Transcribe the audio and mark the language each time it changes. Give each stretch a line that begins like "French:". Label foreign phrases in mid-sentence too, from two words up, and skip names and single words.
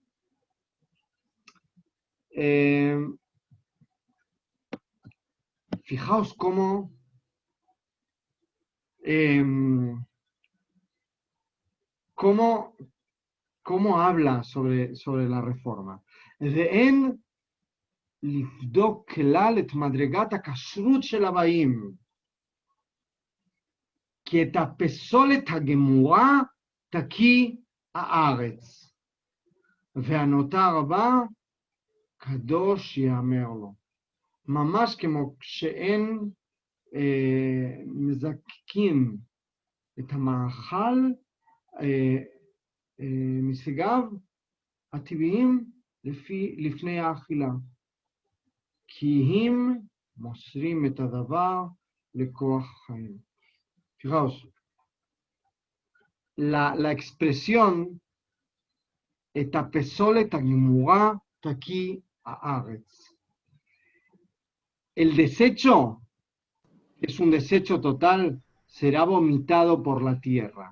Spanish: Fijaos cómo habla sobre la reforma.
Hebrew: ואין לבדוק כלל את מדרגת הכשרות של הבאים, כי את הפסולת הגמורה תקיא הארץ, והנותר הבא קדוש יאמר לו. ממש כמו כשאין מזקקים את המאכל משיגיו הטבעיים לפני האכילה, כי הם מוסרים את הדבר לכוח החיים.
Spanish: Fijaos, la expresión
Hebrew: את הפסולת הגמורה תקיא הארץ.
Spanish: El desecho es un desecho total, será vomitado por la tierra.